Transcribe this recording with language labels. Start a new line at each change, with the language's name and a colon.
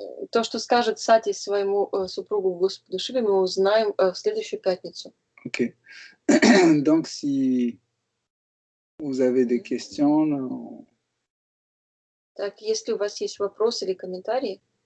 Russian: То, что скажет Сати своему супругу Господу Шиве, мы узнаем в следующую пятницу. Ok.
French: Donc, si vous avez des questions...
Russian: Так, если у вас есть вопросы или комментарии?